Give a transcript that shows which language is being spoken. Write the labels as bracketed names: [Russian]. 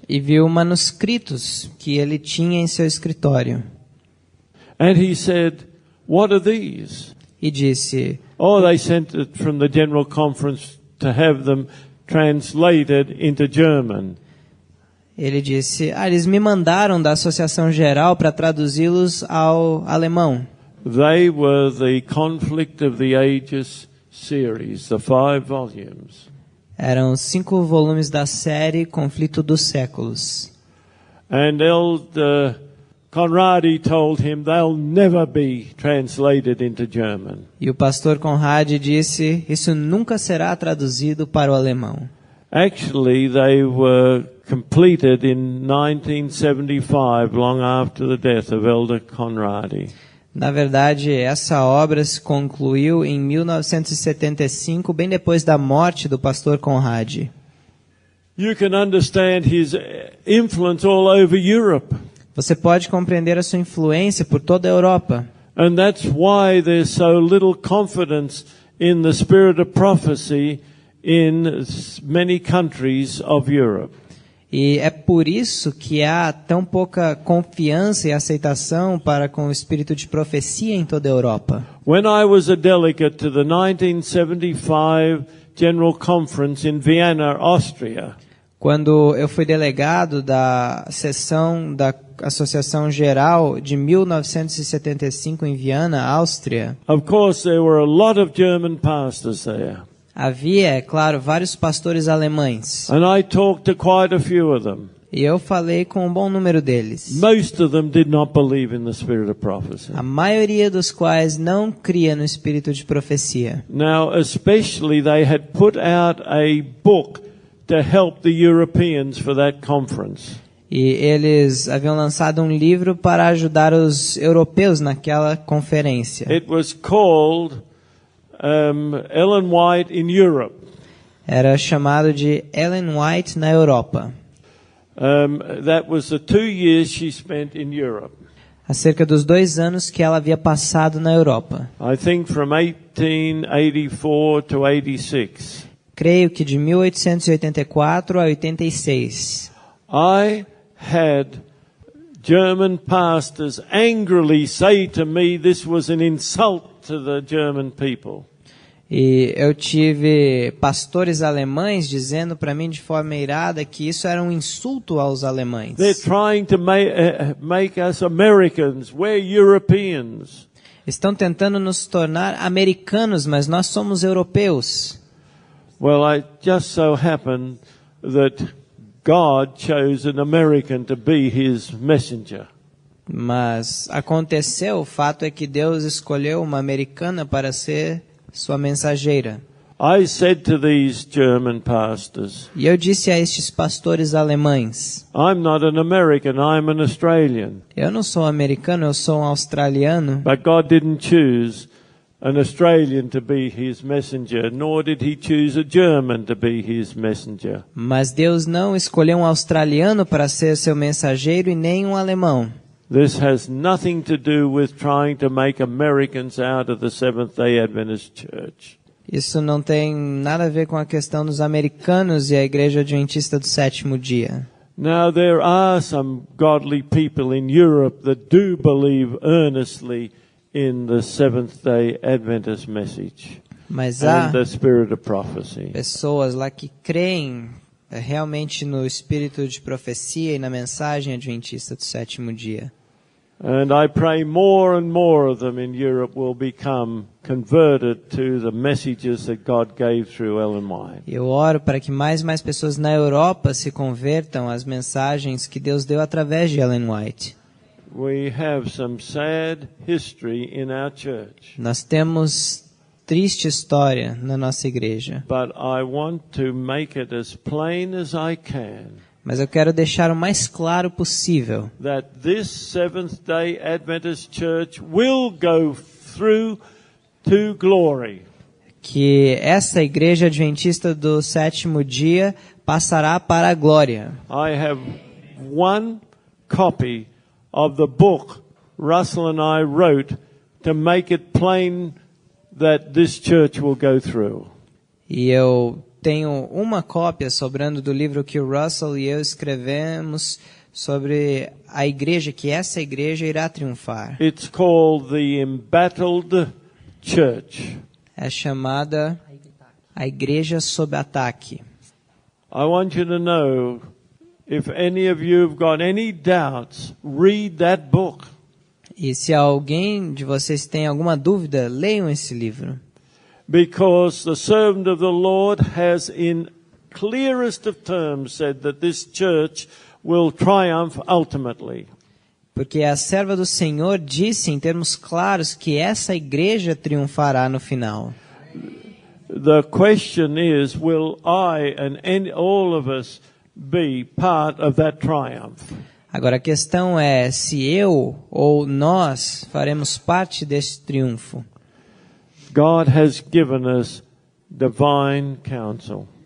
[Portuguese] E viu manuscritos que ele tinha em seu escritório. [English] And he said, "What are these?" [Portuguese] E disse, [English] Oh, they sent it from the General Conference to have them translated into German. [Portuguese] ele disse, eles me mandaram da Associação Geral para traduzi-los ao alemão. [English] They were the Conflict of the Ages series, the 5 volumes. [Portuguese] Eram 5 volumes da série Conflito dos Séculos. [English] And Elder Conrad told him they'll never be translated into German. [Portuguese] E o pastor Conrad disse, isso nunca será traduzido para o alemão. [English] Actually, they were completed in 1975, long after the death of Elder Conrad. [Portuguese] Na verdade, essa obra se concluiu em 1975, bem depois da morte do pastor Conrad. [English] You can understand his influence all over Europe. [Portuguese] Você pode compreender a sua influência por toda a Europa. [English] And that's why there's so little confidence in the spirit of prophecy in many countries of Europe. [Portuguese] E é por isso que há tão pouca confiança e aceitação para com o espírito de profecia em toda a Europa. [English] When I was a delegate to the 1975 General Conference in Vienna, Austria, [Portuguese] Quando eu fui delegado da sessão da Associação Geral de 1975 em Viena, Áustria, [English] of course there were a lot of German pastors there. [Portuguese] havia, é claro, vários pastores alemães. [English] And I talked to quite a few of them. [Portuguese] E eu falei com um bom número deles. [English] Most of them did not believe in the spirit of prophecy. [Portuguese] A maioria dos quais não cria no espírito de profecia. [English] Now, especially they had put out a book to help the Europeans for that conference. [Portuguese] E eles haviam lançado um livro para ajudar os europeus naquela conferência. [English] It was called Ellen White in Europe. [Portuguese] Era chamado de Ellen White na Europa. [English] That was the 2 years she spent in Europe. [Portuguese] Há cerca dos 2 anos que ela havia passado na Europa. [English] I think from 1884 to 86. [Portuguese] Creio que de 1884 a 86. [English] I had German pastors angrily say to me this was an insult to the German people. [Portuguese] E eu tive pastores alemães dizendo para mim de forma irada que isso era um insulto aos alemães. [English] They're trying to make us Americans. We're Europeans. [Portuguese] Estão tentando nos tornar americanos, mas nós somos europeus. [English] Well, it just so happened that God chose an American to be his messenger. [Portuguese] Mas aconteceu, o fato é que Deus escolheu uma americana para ser sua mensageira. [English] I said to these German pastors, [Portuguese] E eu disse a estes pastores alemães, [English] I'm not an American, I'm an Australian. [Portuguese] eu não sou americano, eu sou um australiano, [English] But God didn't choose an Australian to be his messenger, nor did he choose a German to be his messenger. [Portuguese] Mas Deus não escolheu um australiano para ser seu mensageiro e nem um alemão. [English] This has nothing to do with trying to make Americans out of the Seventh-day Adventist Church. [Portuguese] Isso não tem nada a ver com a questão dos americanos e a igreja adventista do sétimo dia. [English] Now there are some godly people in Europe that do believe earnestly in the Seventh-day Adventist message [Portuguese] Mas há [English] and the spirit of prophecy. [Portuguese] pessoas lá que creem realmente no espírito de profecia e na mensagem adventista do sétimo dia. [English] And I pray more and more of them in Europe will become converted to the messages that God gave through Ellen White. [Portuguese] Eu oro para que mais e mais pessoas na Europa se convertam às mensagens que Deus deu através de Ellen White. [English] We have some sad history in our church. [Portuguese] Nós temos triste história na nossa igreja. [English] But I want to make it as plain as I can. [Portuguese] Mas eu quero deixar o mais claro possível [English] That this Seventh-day Adventist Church will go through to glory. [Portuguese] que essa igreja adventista do sétimo dia passará para a glória. [English] I have one copy of the book Russell and I wrote to make it plain that this church will go through. [Portuguese] E eu tenho uma cópia sobrando do livro que o Russell e eu escrevemos sobre a igreja, que essa igreja irá triunfar. [English] It's called the Embattled Church. [Portuguese] É chamada a igreja sob ataque. [English] I want you to know, if any of you have got any doubts, read that book. [Portuguese] E se alguém de vocês tem alguma dúvida, leiam esse livro. [English] Because the servant of the Lord has in clearest of terms said that this church will triumph ultimately. [Portuguese] Porque a serva do Senhor disse em termos claros que essa igreja triunfará no final. [English] The question is, will I and all of us be part of that triumph? [Portuguese] Agora a questão é se eu ou nós faremos parte desse triunfo. [English] God has given us divine counsel.